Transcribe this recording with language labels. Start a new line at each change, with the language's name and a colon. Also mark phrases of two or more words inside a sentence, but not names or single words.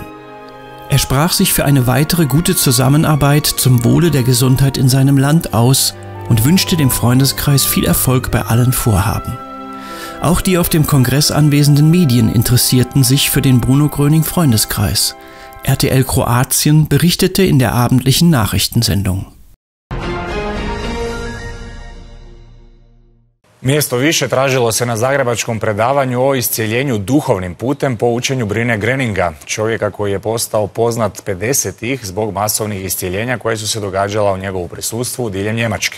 German: Er sprach sich für eine weitere gute Zusammenarbeit zum Wohle der Gesundheit in seinem Land aus und wünschte dem Freundeskreis viel Erfolg bei allen Vorhaben. Auch die auf dem Kongress anwesenden Medien interessierten sich für den Bruno Gröning Freundeskreis. RTL Kroatien berichtete in der abendlichen Nachrichtensendung.
Croatian: Mjesto više tražilo se na zagrebačkom predavanju o iscijeljenju duhovnim putem po učenju Brune Gröninga, čovjeka koji je postao poznat 50-ih zbog masovnih iscijeljenja koje su se događala u njegovu prisustvu diljem Njemačke.